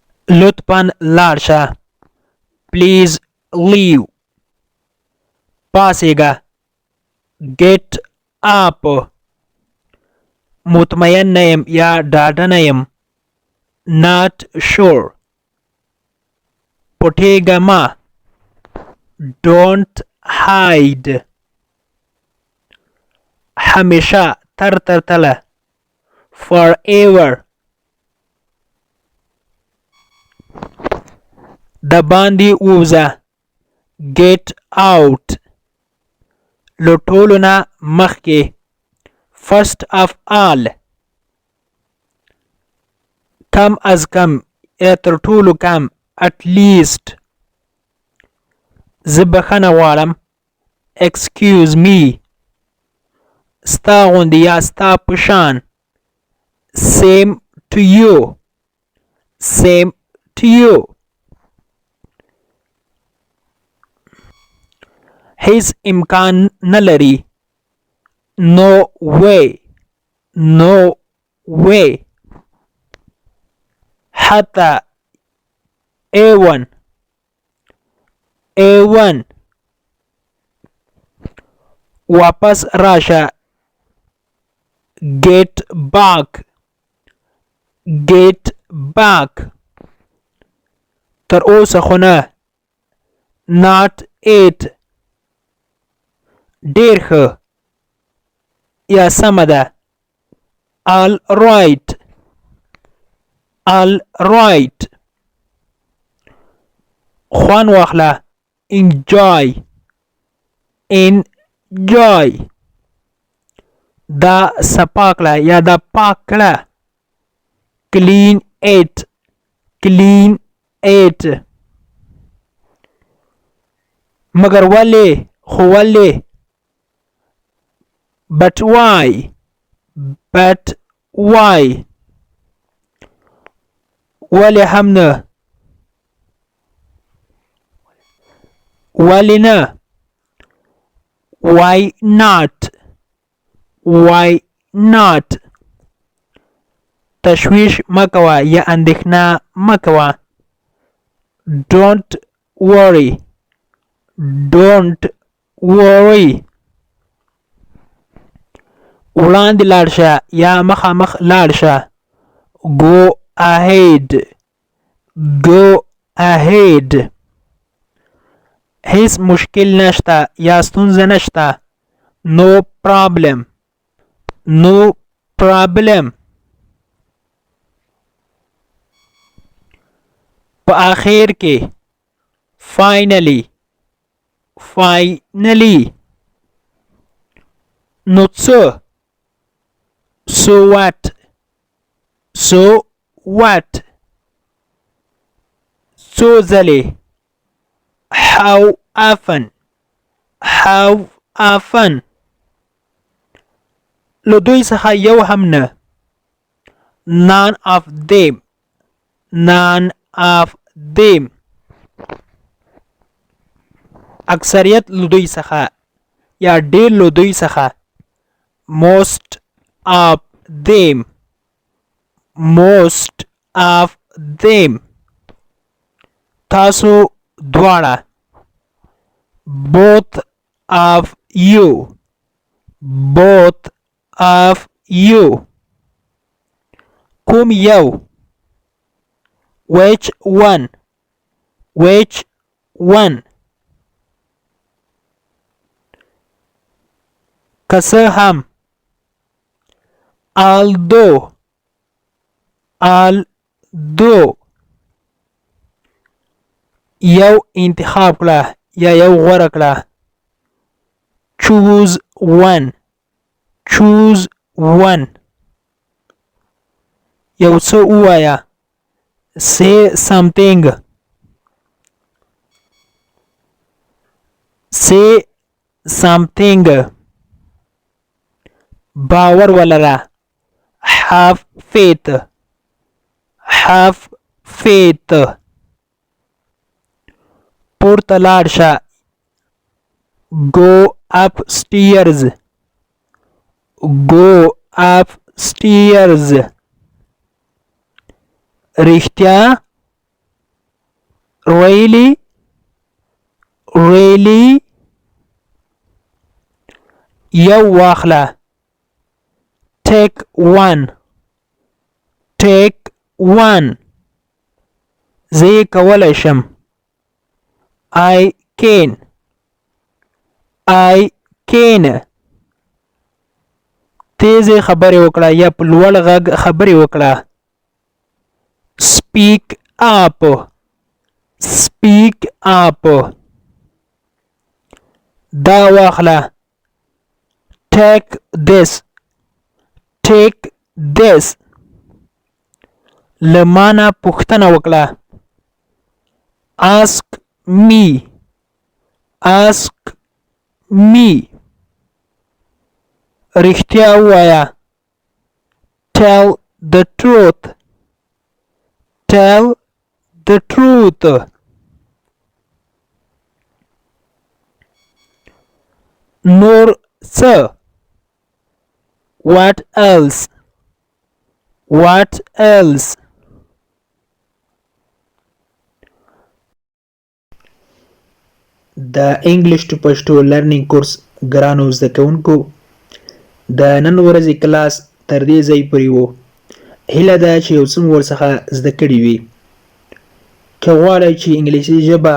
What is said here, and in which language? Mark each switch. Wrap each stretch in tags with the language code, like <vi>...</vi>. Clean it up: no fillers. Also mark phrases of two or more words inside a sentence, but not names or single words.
<ps>لطفاً لاړ شه.</ps> <en>Please leave. پاسېږه. Get up.</en> <ps>مطمئن نه یم یا ډاډه نه یم.</ps> <en>Not sure.</en> <ps>پټېږه مه.</ps> <en>Don't hide.</en> <ps>همیشه تر تله. Forever. د باندې ووځه.</ps> <en>Get out.</en> <ps>له ټولو نه مخکې.</ps> <en>First of all.</en> <ps>کم از کم یا تر ټولو کم.</ps> <en>At least.</en> <ps>زه بخښنه غواړم.</ps> <en>Excuse me.</en> <ps>ستا غوندې یا ستا په شان.</ps> <en>Same to you. Same to you.</en> <ps>هیڅ امکان نه لري.</ps> <en>No way. No way.</en> <ps>حتی A1. A1. واپس راشه.</ps> <en>Get back. Get back.</en> <ps>تر اوسه خو نه.</ps> <en>Not it.</en> <ps>ډېر ښه یا سمه ده.</ps> <en>All right. All right.</en> <ps>خوند واخله.</ps> <en>Enjoy. Enjoy.</en> <ps>دا صفا کړه یا دا پاک کړه.</ps> <en>Clean it. Clean it.</en> <ps>مګر ولې خو ولې.</ps> <en>But why? But why?</en> <ps>ولې هم نه. ولې نه.</ps> <en>Why not? Why not?</en> <ps>تشویش مکوه یا اندېښنه مکوه.</ps> <en>Don't worry. Don't worry.</en> <ps>وړاندې لاړ شه یا مخامخ لاړ شه.</ps> <en>Go ahead. Go ahead.</en> <ps>هیڅ مشکل نشته یا ستونزه نشته.</ps> <en>No problem. No problem.</en> <ps>په آخر کې.</ps> <en>Finally. Finally.</en> <ps>نو څه.</ps> <en>So what? So what?</en> <ps>څو ځلې.</ps> <en>How often? How often?</en> <ps>له دوی څخه یو هم نه.</ps> <en>None of them. None of them.</en> <ps>اکثریت له دوی څخه یا ډېر له دوی څخه.</ps> <en>Most of them. Most of them.</en> <ps>تاسو دواړه.</ps> <en>Both of you. Both of you.</en> <ps>کوم یو.</ps> <en>Which one? Which one?</en> <ps>که څه هم.</ps> <en>Although. Although.</en> <ps>یو انتخاب کړه یا یو غوره کړه.</ps> <en>Choose one. Choose one.</en> <ps>یو څه ووایه.</ps> <en>Say something. Say something.</en> <ps>باور ولره.</ps> <en>Have faith. Have faith.</en> <ps>پورته لاړ شه.</ps> <en>Go upstairs. Go upstairs.</en> <ps>رښتیا</ps> <en>really really</en> <ps>یو واخله</ps> <en>take one</en> <ps>زه یې کولی شم</ps> <en>I can</en> <ps>تیزې خبرې وکړه یا په لوړ غږ خبرې وکړه</ps> <en>speak up</en> <ps>دا واخله</ps> <en>take this</en> <ps>له ما نه پوښتنه وکړه</ps> <en>ask me</en> <ps>رښتیا ووایه</ps> <en>tell the truth</en> <ps>نور څه</ps> <en>what else</en> <ps>د انګلیش ټو پښتو لرنینګ کورس ګرانو زده کوونکو د نن ورځې کلاس تر دې ځای پورې و هیله ده چې یو څه مو ورڅخه زده کړي وي که غواړئ چې انګلیسي ژبه</ps>